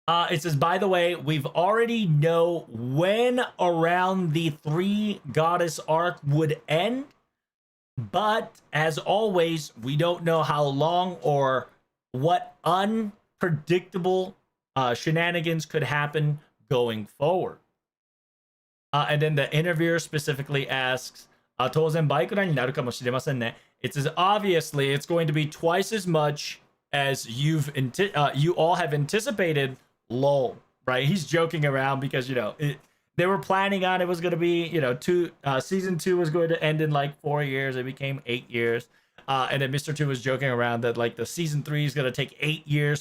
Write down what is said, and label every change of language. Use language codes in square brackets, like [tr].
[en] It says, by the way, we've already know when around the 3 goddess arc would end, but as always, we don't know how long or what unpredictable shenanigans could happen going forward. And then the interviewer specifically asks, [ja] 当然倍くらいになるかもしれませんね. [en] It says, obviously, it's going to be twice as much as you all have anticipated. Lol, right? He's joking around because they were planning on it was going to be season 2 was going to end in like 4 years. It became 8 years, and then Mr. 2 was joking around that like the season 3 is going to take 8 years.